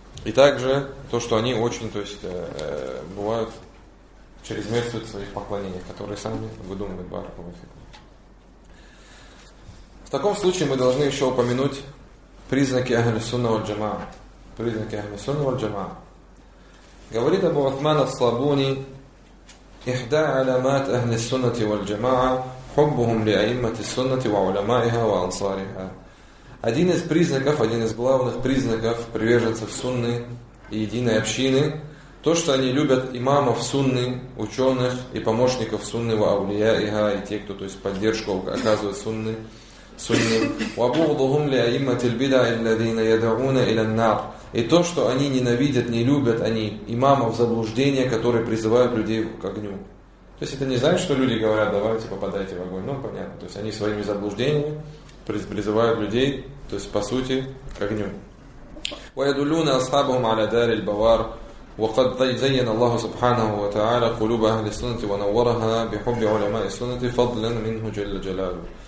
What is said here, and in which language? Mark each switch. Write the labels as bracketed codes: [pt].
[ru] И также то, что они очень, то есть, бывают, чрезмерствуют в своих поклонениях, которые сами выдумывают баракулафик. В таком случае мы должны еще упомянуть признаки Ахли Сунна валь Джамаа. Признаки Ахли Сунна валь Джамаа. Говорит Абу Утман ас-Слабуни, [ar] «Ихда аламат Ахли Сунна валь Джамаа». حبهم لأئمة السنة وعلمائها وأنصارها. [ru] Один из признаков, один из главных признаков приверженцев сунны и единой общины, то, что они любят имамов сунны, ученых и помощников сунны, ваулияиха, и те, кто, то есть, поддержку оказывает сунны. [ar] وبغضهم لأئمة البدع الذين يدعون إلى النار. [ru] И то, что они ненавидят, не любят они имамов заблуждения, которые призывают людей к огню. То есть это не значит, что люди говорят, давайте попадайте в огонь. Ну, понятно. То есть они своими заблуждениями призывают людей, то есть по сути, к огню. [ar] وَيَدُلُّونَ أَصْحَابَهُمْ عَلَى دَارِ الْبَوَارِ وَقَدْ زَيَّنَ اللَّهُ سُبْحَانَهُ وَتَعَالَى قُلُوبَ أَهْلِ السُّنَّةِ وَنَوَّرَهَا بِحُبِّ عُلَمَاءِ السُّنَّةِ فَضْلًا مِنْهُ جَلَّ جَلَالُهُ.